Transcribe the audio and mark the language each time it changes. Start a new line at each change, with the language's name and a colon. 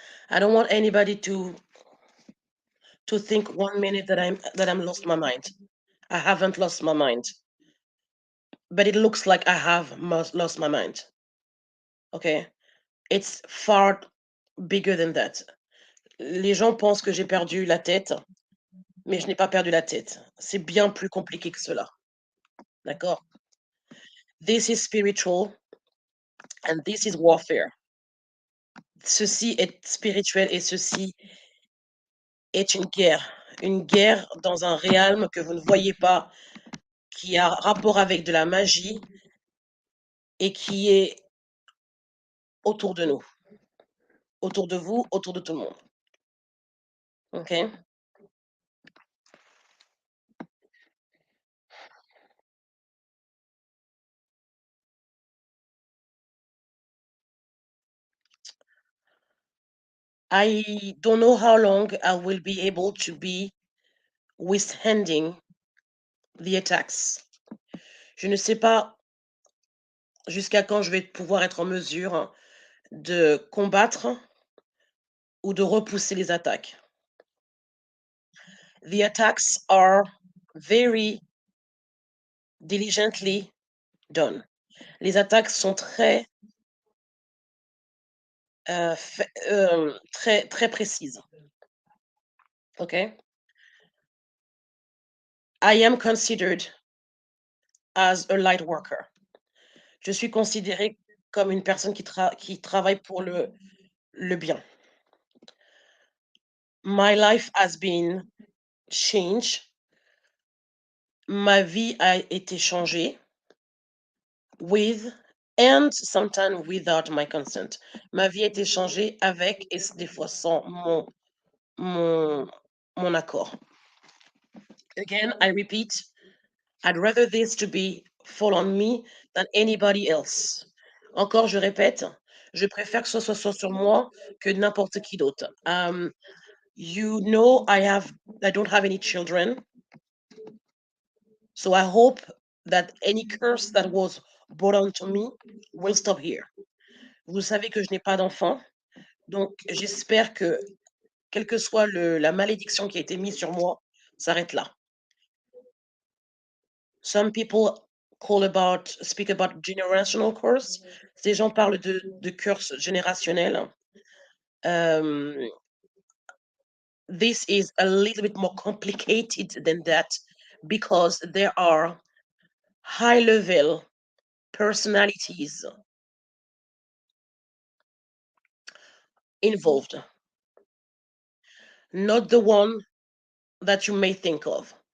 English: I don't want anybody to think 1 minute that I'm lost my mind. I haven't lost my mind, but it looks like I have lost my mind. Okay, it's far bigger than that.
French: Les gens pensent que j'ai perdu la tête, mais je n'ai pas perdu la tête. C'est bien plus compliqué que cela. D'accord?
English: This is spiritual and this is warfare.
French: Ceci est spirituel et ceci est une guerre. Une guerre dans un réalme que vous ne voyez pas, qui a rapport avec de la magie et qui est autour de nous, autour de vous, autour de tout le monde.
English: Okay? I don't know how long I will be able to be withstanding the attacks.
French: Je ne sais pas jusqu'à quand je vais pouvoir être en mesure de combattre ou de repousser les attaques.
English: The attacks are very diligently done.
French: Les attaques sont très, très précises.
English: Okay? I am considered as a light worker.
French: Je suis considérée comme une personne qui travaille pour le bien.
English: My life has been changed.
French: Ma vie a été changée
English: with and sometimes without my consent.
French: Ma vie a été changée avec et des fois sans mon, mon accord.
English: Again, I repeat, I'd rather this to be fall on me than anybody else.
French: Encore, je répète, je préfère que ce soit sur moi que n'importe qui d'autre.
English: You know, I don't have any children, so I hope that any curse that was brought onto me will stop here.
French: Vous savez que je n'ai pas d'enfant, donc j'espère que, quelle que soit la malédiction qui a été mise sur moi, s'arrête là.
English: Some people speak about generational curse.
French: Ces gens parlent de curse générationnel.
English: Um, this is a little bit more complicated than that because there are high level personalities involved, not the one that you may think of.